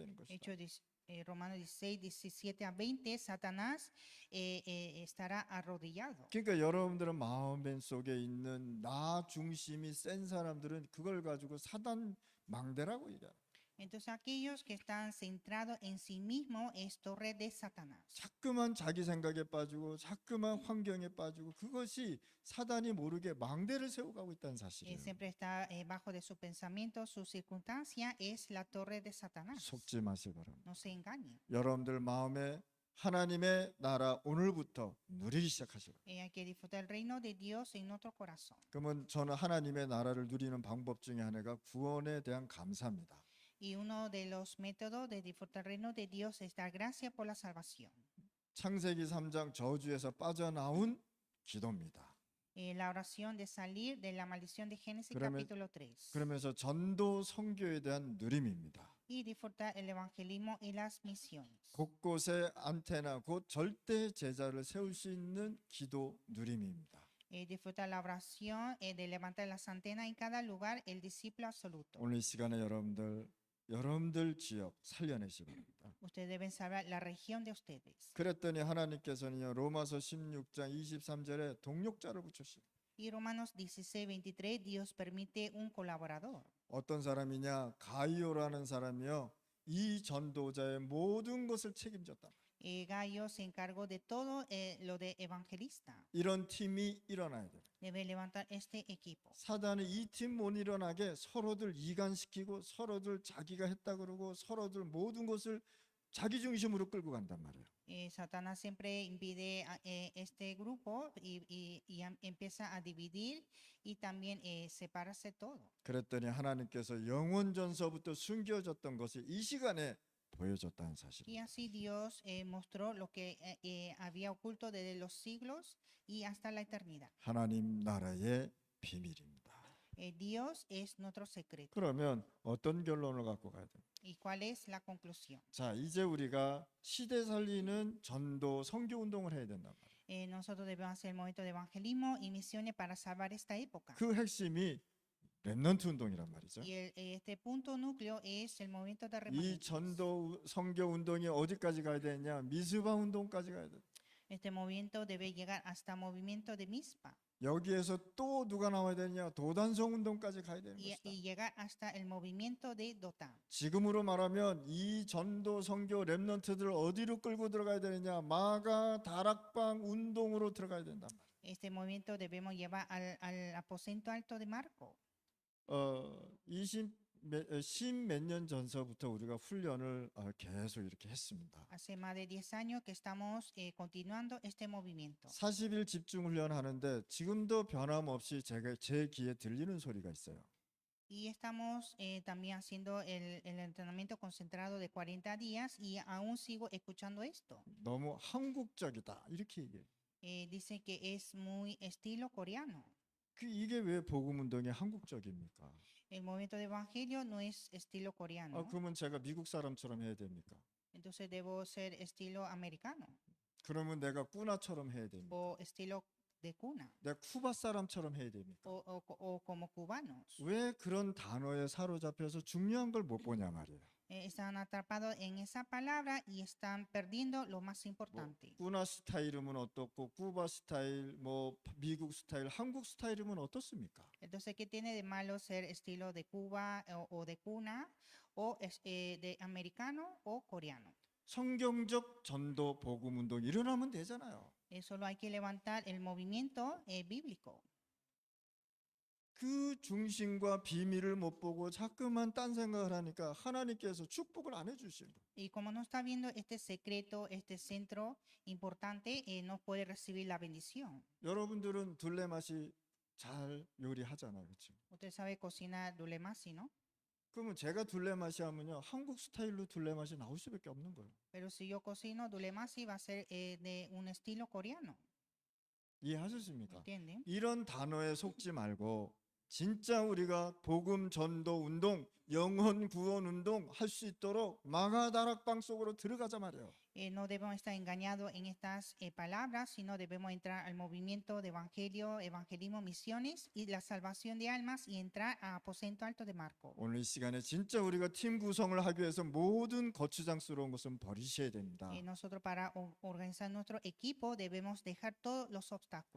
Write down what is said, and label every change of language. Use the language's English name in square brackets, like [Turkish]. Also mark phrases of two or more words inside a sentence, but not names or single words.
[Spanish] Hechos Romanos 16, 17 a 20, Satanás estará arrodillado. [Korean] 그러니까 여러분들은 마음 속에 있는 나 중심이 센 사람들은 그걸 가지고 사단 망대라고 얘기해요. [Spanish] Entonces aquellos que están centrados en sí mismo es torre de Satanás. [Korean] 자꾸만 자기 생각에 빠지고 자꾸만 환경에 빠지고 그것이 사단이 모르게 망대를 세워가고 있다는 사실이에요. [Spanish] Siempre está bajo de su pensamiento, su circunstancia es la torre de Satanás. [Korean] 속지 마시기 바랍니다. [Spanish] No se engañen. [Korean] 여러분들 마음에 하나님의 나라 오늘부터 누리기 시작하시고. [Spanish] Hay que disfrutar el reino de Dios en nuestro corazón. [Korean] 그러면 저는 하나님의 나라를 누리는 방법 중에 하나가 구원에 대한 감사입니다. [Spanish] Y uno de los métodos de disfrutar el reino de Dios es dar gracias por la salvación. [Korean] 창세기 3장 저주에서 빠져나온 기도입니다. [Spanish] La oración de salir de la maldición de Génesis [Korean] 그러면- [Spanish] capítulo 3. [Korean] 그러면서 전도 선교에 대한 누림입니다. [Spanish] Y disfrutar el evangelismo y las misiones. [Korean] 곳곳에 안테나 곧 절대 제자를 세울 수 있는 기도 누림입니다. [Spanish] Disfrutar la oración de levantar las antenas en cada lugar, el discípulo absoluto. [Korean] 오늘 이 시간에 여러분들 지역 살려내시기 바랍니다. [Spanish] Ustedes deben saber la región de ustedes. [Korean] 그랬더니 하나님께서는요 로마서 16장 23절에 동력자를 붙이시고 [Spanish] Y Romanos 16, 23, Dios permite un colaborador. [Korean] 어떤 사람이냐 가이오라는 사람이요 이 전도자의 모든 것을 책임졌다. [Spanish] Gallo se encargó de todo lo de evangelista. [Korean] 이런 팀이 일어나야 돼요. [Spanish] Debe levantar este equipo. [Korean] 사단이 이 팀 못 일어나게 서로들 이간시키고 서로들 자기가 했다 그러고 서로들 모든 것을 자기 중심으로 끌고 간단 말이에요. [Spanish] Satanás siempre impide a este grupo y empieza a dividir y también separarse todo. [Korean] 그랬더니 하나님께서 영원전서부터 숨겨졌던 것이 이 시간에 보여줬다는 [Spanish] Y [Korean] 사실입니다. [Spanish] así Dios mostró lo que había oculto desde los siglos y hasta la eternidad. [Korean] 하나님 나라의 비밀입니다. [Spanish] Dios es nuestro secreto. [Korean] 그러면 어떤 결론을 갖고 가야 돼요? [Spanish] ¿Y cuál es la conclusión? [Korean] 자, 이제 우리가 시대 살리는 전도 선교 운동을 해야 된단 말이에요. [Spanish] Nosotros debemos hacer el momento de evangelismo y misiones para salvar esta época. [Korean] 그 핵심이 렘넌트 운동이란 말이죠. [Spanish] Y este punto núcleo es el movimiento de [Korean] 이 [Spanish] remanentes. [Korean] 전도 선교 운동이 어디까지 가야 되냐? 미스바 운동까지 가야 돼. [Spanish] Este movimiento debe llegar hasta movimiento de Mizpa [Korean] 여기에서 또 누가 나와야 되냐? 도단성 운동까지 가야 되는 것이다. [Spanish] y llegar hasta el movimiento de Dotán. [Korean] 지금으로 말하면 이 전도 선교 렘넌트들을 어디로 끌고 들어가야 되느냐? 마가 다락방 운동으로 들어가야 된단 말이에요. [Spanish] Este movimiento debemos llevar al aposento alto de Marco. [Korean] 10몇 년 전서부터 우리가 훈련을 계속 이렇게 했습니다. [Spanish] Hace más de 10 años que estamos continuando este movimiento. [Korean] 40일 집중 훈련하는데 지금도 변함없이 제 귀에 들리는 소리가 있어요. [Spanish] Y estamos también haciendo el entrenamiento concentrado de 40 días y aún sigo escuchando esto. [Korean] 너무 한국적이다 이렇게 얘기해요. [Spanish] Dice que es muy estilo coreano. [Korean] 이게 왜 복음 운동이 한국적입니까? [Spanish] El movimiento de evangelio no es estilo coreano. [Korean] 그러면 제가 미국 사람처럼 해야 됩니까? [Spanish] Entonces debo ser estilo americano [Korean] 그러면 내가 꾸나처럼 해야 됩니까? [Spanish] o estilo de cuna [Korean] 내가 쿠바 사람처럼 해야 됩니까? [Spanish] o como cubanos. [Korean] 왜 그런 단어에 사로잡혀서 중요한 걸 못 보냐 말이에요. [Spanish] Están atrapados en esa palabra y están perdiendo lo más importante. [Korean] 꾸나 스타일이면 어떻고 쿠바 스타일, 미국 스타일, 한국 스타일이면 어떻습니까? [Spanish] Entonces, ¿qué tiene de malo ser estilo de Cuba o de cuna o de americano o coreano? [Korean] 성경적 전도 복음 운동 일어나면 되잖아요. [Spanish] Solo hay que levantar el movimiento bíblico. [Korean] 그 중심과 비밀을 못 보고 자꾸만 딴 생각을 하니까 하나님께서 축복을 안 해주시는 거예요. [Spanish] Y como no está viendo este secreto, este centro importante, no puede recibir la bendición. [Korean] 여러분들은 둘레맛이 잘 요리하잖아요, 그렇죠? [Spanish] Usted sabe cocinar dulemasi, ¿no? [Korean] 그러면 제가 둘레맛이 하면요 한국 스타일로 둘레맛이 나올 수밖에 없는 거예요. [Spanish] Pero si yo cocino dulemasi va a ser de un estilo coreano, [Korean] 이해하셨습니까? [Spanish] ¿entienden? [Korean] 이런 단어에 속지 말고 진짜 우리가 복음 전도 운동, 영혼 구원 운동 할 수 있도록 마가 다락방 속으로 들어가자 말이에요. [Spanish] No debemos estar engañados en estas palabras, sino debemos entrar al movimiento de evangelio, evangelismo, misiones y la salvación de almas y entrar a aposento alto de Marco. [Korean] 오늘 이 시간에 진짜 우리가 팀 구성을 하기 위해서 모든 거추장스러운 것은 버리셔야 됩니다. [Spanish] Nosotros para organizar nuestro equipo debemos dejar todos los obstáculos.